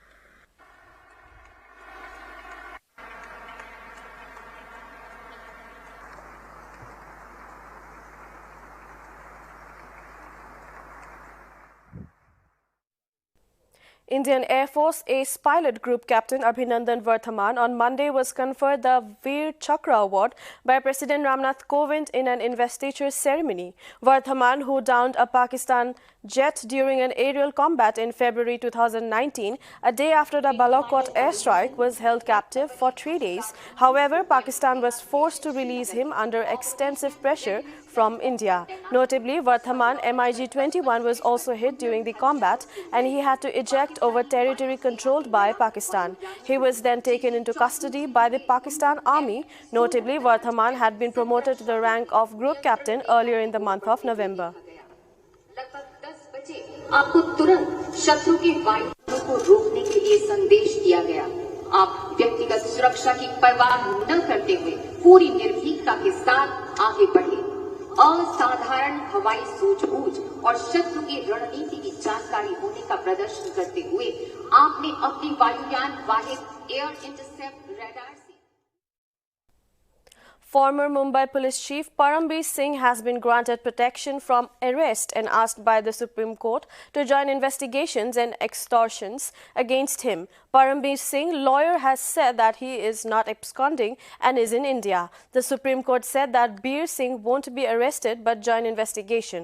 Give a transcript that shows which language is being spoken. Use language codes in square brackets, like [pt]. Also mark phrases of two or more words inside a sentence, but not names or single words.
[en] Indian Air Force Ace Pilot Group Captain Abhinandan Varthaman on Monday was conferred the Veer Chakra Award by President Ramnath Kovind in an investiture ceremony. Varthaman, who downed a Pakistan jet during an aerial combat in February 2019, a day after the Balakot airstrike, was held captive for 3 days. However, Pakistan was forced to release him under extensive pressure from India. Notably, Varthaman MiG-21 was also hit during the combat and he had to eject over territory controlled by Pakistan. He was then taken into custody by the Pakistan Army. Notably, Varthaman had been promoted to the rank of Group Captain earlier in the month of November. [hi] आपको तुरंत शत्रु की वायु को रोकने के लिए संदेश दिया गया। आप व्यक्तिगत सुरक्षा की परवाह न करते हुए पूरी निर्भीकता के साथ आगे बढ़े। असाधारण हवाई सूझबूझ और शत्रु की रणनीति की जानकारी होने का प्रदर्शन करते हुए आपने अपनी वायुयान वाहिद [en] air intercept radar [hi] से [en] Former Mumbai Police Chief Parambir Singh has been granted protection from arrest and asked by the Supreme Court to join investigations and extortions against him. Parambir Singh, lawyer, has said that he is not absconding and is in India. The Supreme Court said that Veer Singh won't be arrested but join investigation.